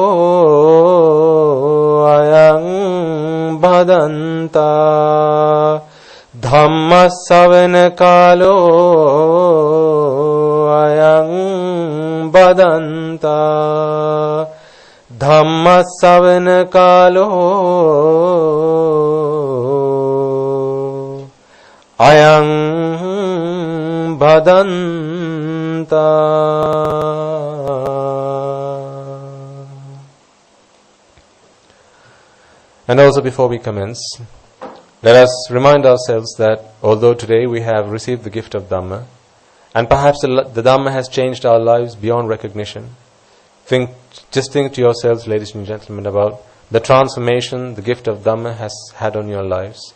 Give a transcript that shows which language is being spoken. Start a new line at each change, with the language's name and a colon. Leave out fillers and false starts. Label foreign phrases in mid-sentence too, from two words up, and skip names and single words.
Pali: Ayang Bhadanta Dhamma Savana Kalo Ayang Bhadanta Dhamma Savana Kalo Ayang Bhadanta.
English: And also before we commence, let us remind ourselves that although today we have received the gift of Dhamma, and perhaps the Dhamma has changed our lives beyond recognition, just think to yourselves, ladies and gentlemen, about the transformation the gift of Dhamma has had on your lives.